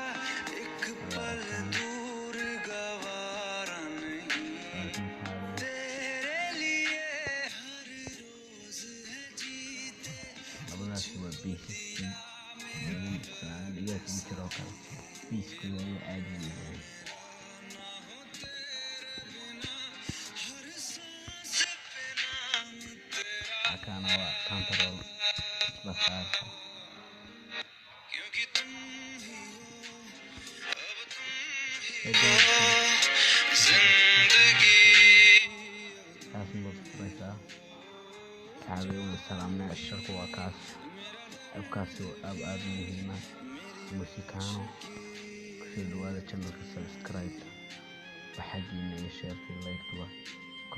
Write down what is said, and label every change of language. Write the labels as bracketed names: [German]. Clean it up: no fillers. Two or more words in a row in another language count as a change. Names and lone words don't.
[Hindi] एक पल दूर गवारा नहीं तेरे लिए हर रोज है जीते हर सांस पे नाम तेरा क्योंकि तुम ही हो अब तुम ही हो जिंदगी [Somali] salaamna shirku waa kaas abkaasi aad muhiim ah muusikano kusoo dhawaada channelka subscribe waxaa jiinaya [English] share like